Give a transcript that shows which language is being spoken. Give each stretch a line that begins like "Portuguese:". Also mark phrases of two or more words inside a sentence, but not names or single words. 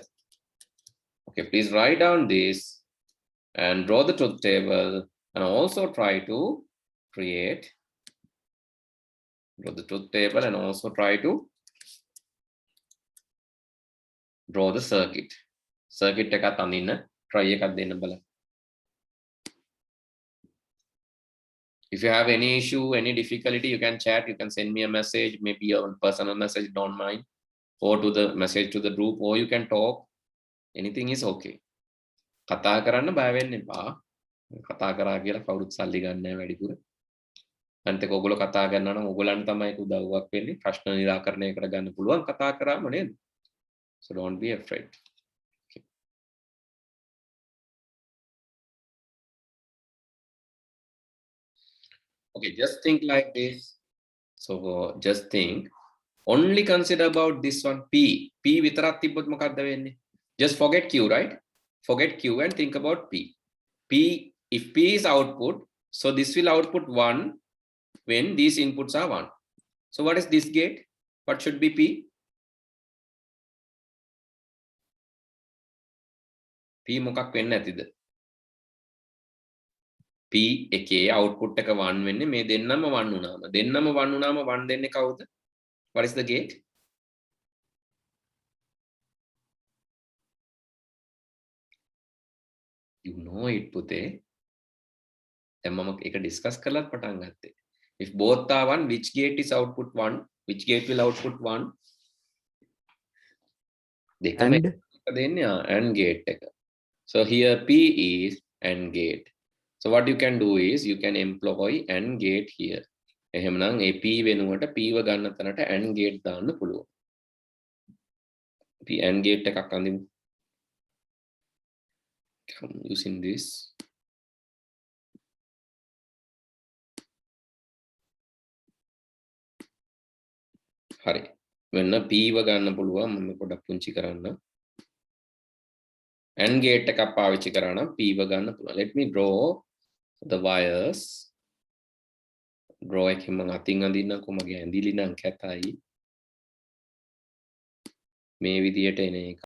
English: Okay, please write down this and draw the truth table and also try to create, draw the truth table and also try to draw the circuit.
Sinhala: Circuit එකත් අඳින්න try එකක් දෙන්න බලන්න.
English: If you have any issue, any difficulty, you can chat, you can send me a message, maybe a personal message, don't mind, or to the message to the group, or you can talk. Anything is okay.
Sinhala: කතා කරන්න බය වෙන්න එපා. කතා කරා කියලා කවුරුත් සල්ලි ගන්න නැහැ වැඩිපුර. අනිත් එක ඔයගොල්ලෝ කතා කරනවා නම් ඔයගොල්ලන්ට තමයි ඒක උදව්වක් වෙන්නේ. ප්‍රශ්න නිරාකරණය කරගන්න පුළුවන් කතා කරාම නේද?
English: So don't be afraid. Okay. Okay, just think like this. So just think. Only consider about this one P.
Sinhala: P විතරක් තිබ්බොත් මොකක්ද වෙන්නේ?
English: Just forget Q, right? Forget Q and think about P. P, if P is output, so this will output 1 when these inputs are 1. So what is this gate? What should be P? P
Sinhala: මොකක් වෙන්න ඇතිද? P එකේ output එක 1 වෙන්නේ මේ දෙන්නම 1 වුණාම. දෙන්නම 1 වුණාම 1 දෙන්නේ කවුද?
English: What is the gate? You know it,
Sinhala: පුතේ. දැන් මම ඒක discuss කරලත් පටන් ගත්තේ.
English: If both are 1, which gate is output 1? Which gate will output 1?
Sinhala: දෙකම එක දෙන්නේ AND gate එක.
English: So here P is AND gate. So what you can do is you can employ AND gate here.
Sinhala: එහෙමනම් ඒ P වෙනුවට P ව ගන්න තැනට AND gate දාන්න පුළුවන්. P AND gate එකක් අඳිමු.
English: Using this.
Sinhala: හරි. වෙන P ව ගන්න පුළුවන් මම පොඩක් පුංචි කරන්න. AND gate එකක් පාවිච්චි කරා නම් P ව ගන්න පුළුවන්.
English: Let me draw the wires.
Sinhala: Draw එකෙන් මම අතින් අඳින්නකෝ මගේ ඇඳිලි නම් කැතයි. මේ විදියට එන එක.